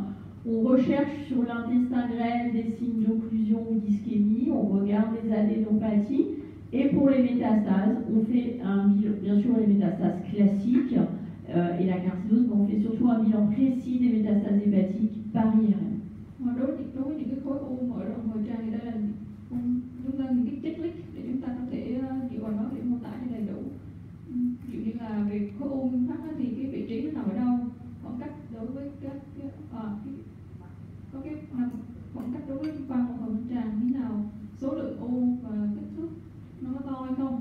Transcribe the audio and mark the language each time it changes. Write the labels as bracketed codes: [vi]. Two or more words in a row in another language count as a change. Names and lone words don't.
[fr] On recherche sur l'intestin grêle des signes d'occlusion ou d'ischémie, on regarde les adénopathies. Et pour les métastases, on fait bien sûr les métastases classiques et la carcinose, mais on fait surtout un bilan précis des métastases hépatiques par IRM. [vi] Đối với những cái khối u mở rộng hồi tràng thì đây là chúng ta những cái checklist để chúng ta có thể dựa vào nó để mô tả cho đầy đủ. Ví dụ như là về khối u nguyên phát thì cái vị trí nó nằm ở đâu, khoảng cách đối với có cái khoảng cách đối với khoang một hồi tràng như thế nào, số lượng u và kích thước nó có to hay không.